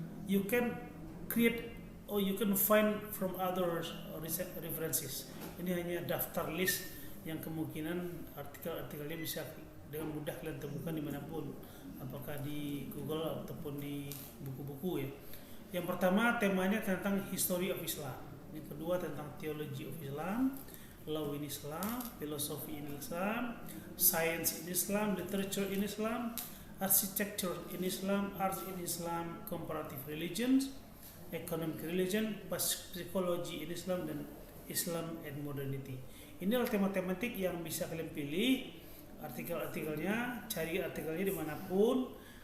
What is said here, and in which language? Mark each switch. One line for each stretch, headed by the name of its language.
English: You can create or you can find from other references.
Indonesian: Ini hanya daftar list yang kemungkinan artikel-artikelnya bisa dengan mudah kalian temukan dimanapun, apakah di Google ataupun di buku-buku ya. Yang pertama temanya tentang
English: history of Islam,
Indonesian: yang kedua tentang
English: theology of Islam, law in Islam, philosophy in Islam, science in Islam, literature in Islam, architecture in Islam, art in Islam, comparative religions, economic religion, psychology in Islam, dan Islam and modernity.
Indonesian: Ini adalah tema-tematik yang bisa kalian pilih artikel-artikelnya, cari artikelnya dimanapun.